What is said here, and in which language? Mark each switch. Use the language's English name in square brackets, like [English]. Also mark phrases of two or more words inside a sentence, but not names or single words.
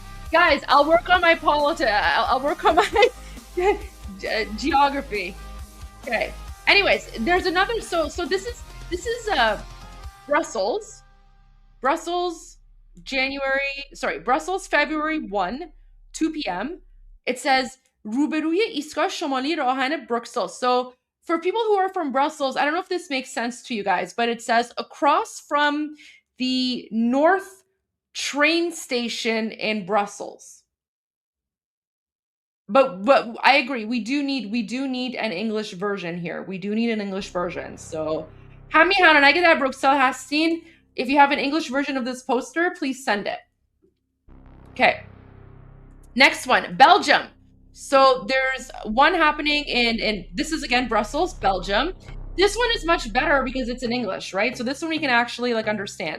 [English] Guys, I'll work on my politics. I'll work on my geography. Okay. Anyways, there's another. So this is Brussels. Brussels, February 1, 2 p.m. It says [Persian] روبروی ایستگاه شمالی راهن Bruxelles. [English] So for people who are from Brussels, I don't know if this makes sense to you guys, but it says across from the north train station in Brussels. But I agree, we do need an English version here. We do need an English version. [Persian] So همین الان اگه در بروکسل هستین, [English] if you have an English version of this poster, please send it. Okay. Next one, Belgium. So there's one happening in this is again Brussels, Belgium. This one is much better because it's in English, right? So this one we can actually like understand.